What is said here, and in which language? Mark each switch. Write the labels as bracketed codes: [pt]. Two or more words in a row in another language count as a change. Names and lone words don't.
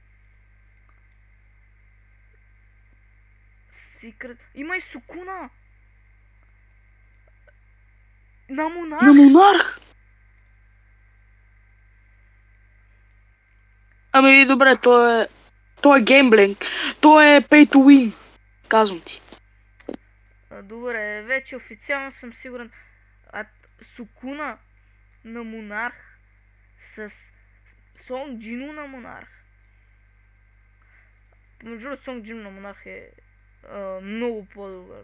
[bg] Секрет. Има и Сукуна. На монарх. На монарх? Ами добре, той е геймблинг. Той е [en] pay to win. [bg] Казвам ти. Добре, вече официално съм сигурен. Сукуна на монарх с Сонг Джино на монарх. Между другото, Сонг Джино на монарх е много по-добър.